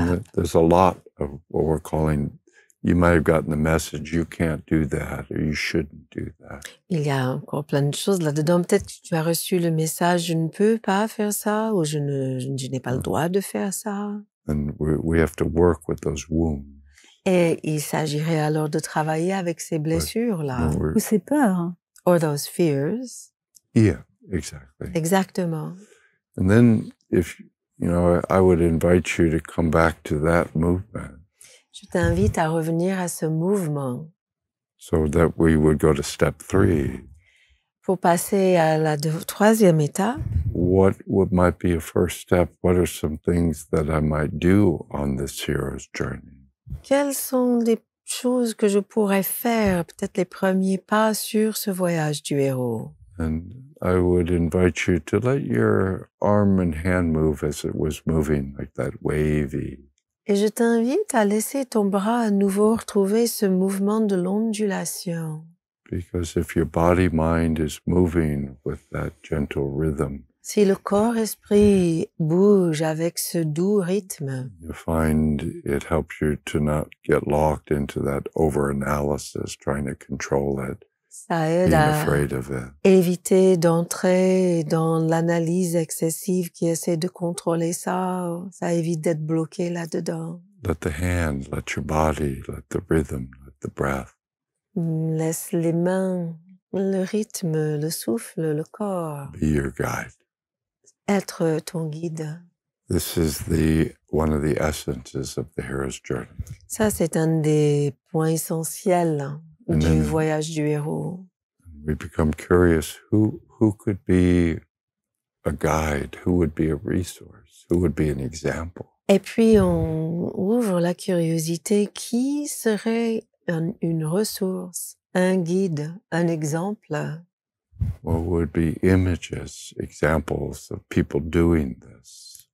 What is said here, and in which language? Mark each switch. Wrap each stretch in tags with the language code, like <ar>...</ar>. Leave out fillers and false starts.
<en>And there's a lot of what we're calling, you might have gotten the message, you can't do that or you shouldn't do that.</en> <fr>Il y a encore plein de choses là-dedans. Peut-être que tu as reçu le message, je ne peux pas faire ça, ou je n'ai pas le droit de faire ça.</fr> <en>And we have to work with those wounds.</en> <fr>Et il s'agirait alors de travailler avec ces blessures-là.</fr> <en>When we're-</en> <fr>Ou c'est peur.</fr> <en>Or those fears. yeah, exactly.</en> <fr>Exactement.</fr> <en>And then if, I would invite you to come back to that movement</en> <fr>Je t'invite à revenir à ce mouvement</fr> <en>so that we would go to step 3.</en> <fr>pour passer à la troisième étape.</fr> <en>What might be a first step? What are some things that I might do on this hero's journey?</en> <fr>Quelles sont les choses que je pourrais faire, peut-être les premiers pas sur ce voyage du héros?</fr> <en>And I would invite you to let your arm and hand move as it was moving, like that wavy.</en> <fr>Et je t'invite à laisser ton bras à nouveau retrouver ce mouvement de l'ondulation.</fr> <en>Because if your body mind is moving with that gentle rhythm,</en> <fr>Si le corps-esprit bouge avec ce doux rythme,</fr> <en>you find it helps you to not get locked into that over-analysis, trying to control it,</en> <fr>ça aide</fr> <en>being</en> <fr>à</fr> <en>afraid of it.</en> <fr>éviter d'entrer dans l'analyse excessive qui essaie de contrôler ça. Ça évite d'être bloqué là-dedans.</fr> <en>Let the hand, let your body, let the rhythm, let the breath</en> <fr>Laisse les mains, le rythme, le souffle, le corps</fr> <en>be your guide.</en> <fr>être ton guide.</fr> <en>This is one of the essences of the hero's journey.</en> <fr>Ça, c'est un des points essentiels du</fr> <en>then-</en> <fr>voyage du héros.</fr> <en>We become curious who could be a guide, who would be a resource, who would be an example.</en> <fr>Et puis, on ouvre la curiosité. Qui serait une ressource, un guide, un exemple?</fr> <en>What would be images, examples of people doing this?</en>